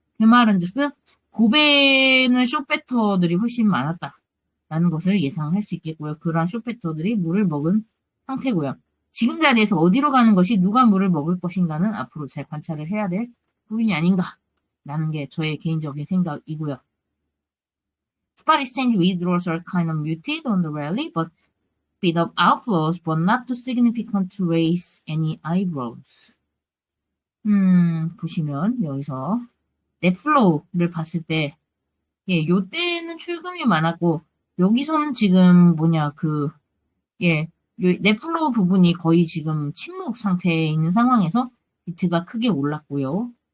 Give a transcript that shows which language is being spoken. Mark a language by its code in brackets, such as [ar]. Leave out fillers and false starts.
[ko] 그 말은 주스 고배는 숏배터들이 훨씬 많았다라는 것을 예상할 수 있겠고요. 그러한 숏배터들이 물을 먹은 상태고요. 지금 자리에서 어디로 가는 것이 누가 물을 먹을 것인가는 앞으로 잘 관찰을 해야 될 부분이 아닌가라는 게 저의 개인적인 생각이고요. [en] Spot exchange withdrawals are kind of muted on the rally, but bit of outflows, but not too significant to raise any eyebrows. [ko] 보시면 여기서 넷플로우를 봤을 때, 예, 요때는 출금이 많았고, 여기서는 지금 예, 넷플로우 부분이 거의 지금 침묵 상태에 있는 상황에서 비트가 크게 올랐고요.